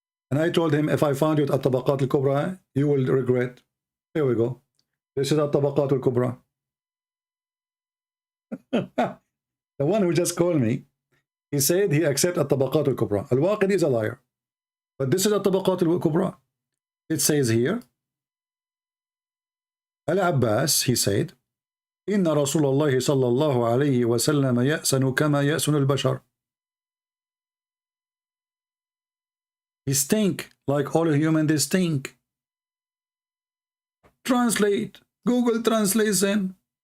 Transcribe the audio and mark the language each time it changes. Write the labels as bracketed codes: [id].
[en] And I told him, if I found you at At-Tabaqat al-Kubra, you will regret. Here we go. This is At-Tabaqat al-Kubra. The one who just called me, he said he accepts At-Tabaqat al-Kubra. Al-Waqidi is a liar. But this is At-Tabaqat al-Kubra. It says here, Al-Abbas, he said, [ar] إن رسول الله صلى الله عليه وسلم يأسن كما يأسن البشر. [en] He stink like all human, they stink. Translate. Google Translation.